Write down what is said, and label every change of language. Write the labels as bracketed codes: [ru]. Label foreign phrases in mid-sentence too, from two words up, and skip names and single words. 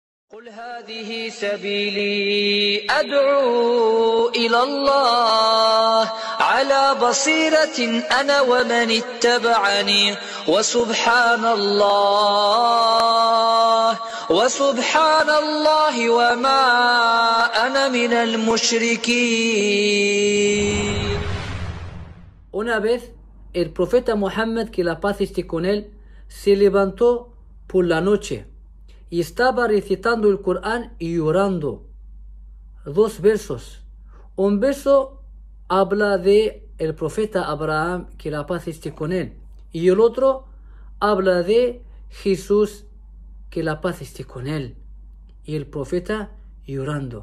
[ar] قل هذه سبيلي أدعو إلى الله على بصيرة أنا ومن اتبعني وسبحان الله وما أنا من المشركين. [es] Una vez el profeta Muhammad, que la paz esté con él, se levantó por la noche y estaba recitando el Corán y llorando. Dos versos. Un verso habla de el profeta Abraham, que la paz esté con él, y el otro habla de Jesús, que la paz esté con él, y el profeta llorando.